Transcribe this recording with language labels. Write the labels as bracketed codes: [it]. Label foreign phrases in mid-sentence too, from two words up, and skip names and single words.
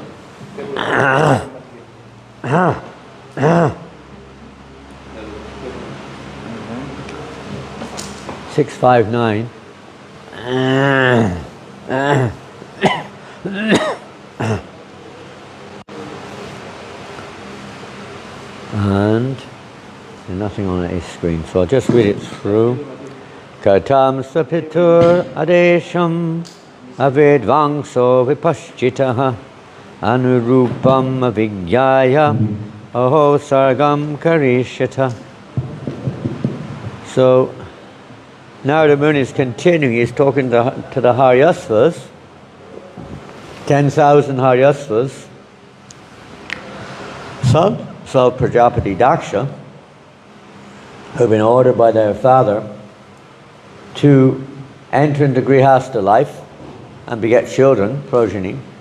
[en] 659. And nothing on a screen, so I'll just read it through. [sa] कथं स्वपितुर् आदेशम् अविद्वांसो विपश्चितः अनुरूपम् अविज्ञाय अहो सर्गं करिष्यथ. [en] So Narada Muni is continuing, he's talking to the Haryasvas, 10,000 Haryasvas, sons of Prajapati Daksha, who have been ordered by their father to enter into Grihastha life and beget children, progeny.